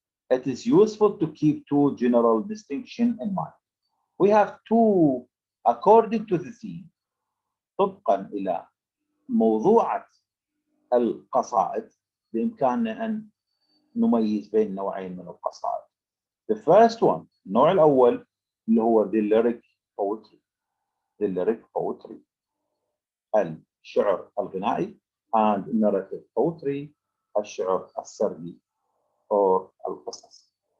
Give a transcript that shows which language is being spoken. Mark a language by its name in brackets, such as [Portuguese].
[English] It is useful to keep two general distinctions in mind. We have two, according to the theme, [Arabic] طبقا إلى موضوعة القصائد، بإمكاننا أن نميز بين نوعين من القصائد. [English] The first one، [Arabic] النوع الأول اللي هو [English] the lyric poetry. The lyric poetry، [Arabic] الشعر الغنائي، [English] and narrative poetry، [Arabic] الشعر السردي [English] or [Arabic] القصص.